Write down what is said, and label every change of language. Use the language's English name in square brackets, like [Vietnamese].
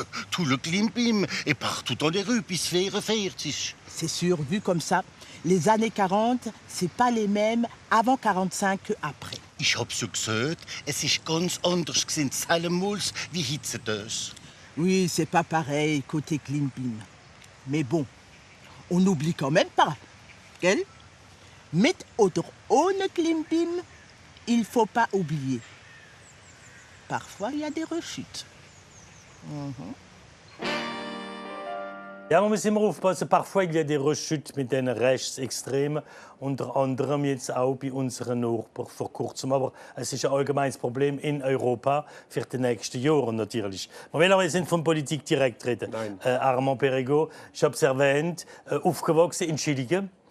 [French] Tout le klimbim et partout dans les rues bis 44. C'est sûr, vu comme ça, les années 40, c'est pas les mêmes avant 45 qu'après. [German] Ich hab's ja gesagt, es ist ganz anders gewesen, zuerst wie heutzutage. [French] Oui, c'est pas pareil côté klimbim. Mais bon, on n'oublie quand même pas, gell? [German] Mit oder ohne klimbim, [French] il faut pas oublier. Parfois, il y a des rechutes. [German] Ja, man muss immer aufpassen. [French] Parfois il y a des rechutes [German] mit den Rechtsextremen, unter anderem jetzt auch bei unseren Nachbarn vor kurzem. Aber es ist ein allgemeines Problem in Europa für die nächsten Jahre natürlich. Wir wollen aber jetzt nicht von Politik direkt reden. Armand Perrigo, ich habe es erwähnt, aufgewachsen in Schilligen.